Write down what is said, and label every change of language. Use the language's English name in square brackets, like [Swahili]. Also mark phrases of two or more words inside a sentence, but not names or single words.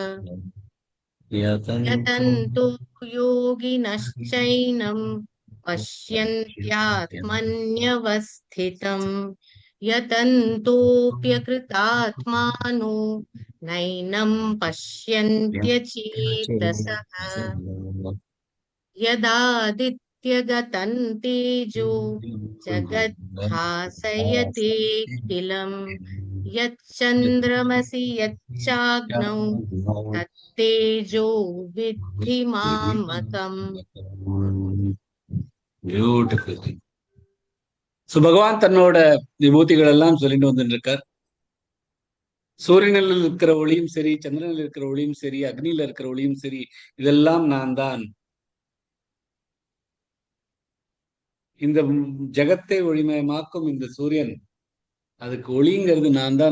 [Sanskrit] यतन्तो योगिनश्चैनं पश्यन्त्यात्मन्यवस्थितं यतन्तोऽप्यकृतात्मानो नैनं पश्यन्त्यचेतसः यदादित्यगतं तेजो जगद्भासयतेऽखिलम् यच्चन्द्रमसि यच्चाग्नौ तत्तेजो विद्धि मामकम्. [Tamil] பியூட்டிஃபுல். சோ பகவான் தன்னோட விபூதிகள் எல்லாம் சொல்லிட்டு வந்துட்டு இருக்கார். சூரியனில் இருக்கிற ஒளியும் சரி, சந்திரனில் இருக்கிற ஒளியும் சரி, அக்னியில இருக்கிற ஒளியும் சரி, இதெல்லாம் நான் தான். இந்த ஜகத்தை ஒளிமயமாக்கும் இந்த சூரியன், அதுக்கு ஒளிங்கிறது நான் தான்.